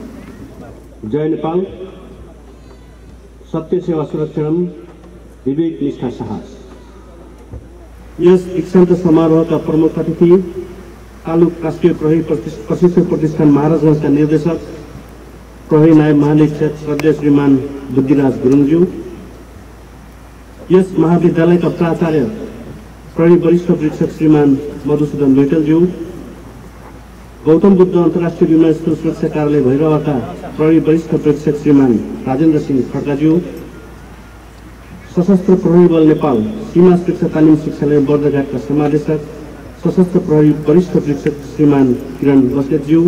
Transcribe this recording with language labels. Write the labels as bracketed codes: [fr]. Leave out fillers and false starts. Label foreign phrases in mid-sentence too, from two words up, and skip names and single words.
[ne] जय नेपाल। सत्य सेवा सुरक्षणम, विवेक निष्ठा साहस। यस दीक्षान्त समारोहका प्रमुख अतिथि तालुक राष्ट्रिय प्रहरी प्रशिक्षण प्रतिष्ठान महाराजगंजका निर्देशक प्रहरी नायब महानिरीक्षक श्रद्धेय श्रीमान बुद्धिराज गुरुङज्यू, यस महाविद्यालयका प्राचार्य प्रहरी वरिष्ठ परीक्षक श्रीमान मधुसूदन लुइटेलज्यू, गौतम बुद्ध अन्तर्राष्ट्रिय विमानस्थल सुरक्षा कार्यालय भैरवका प्रहरी वरिष्ठ परीक्षक श्रीमान राजेन्द्र सिंह खड्काज्यू, सशस्त्र प्रहरी बल नेपाल सीमा सुरक्षा तालिम शिक्षालय बर्दघाटका समादेशक सशस्त्र प्रहरी वरिष्ठ परीक्षक श्रीमान किरण बस्नेतज्यू,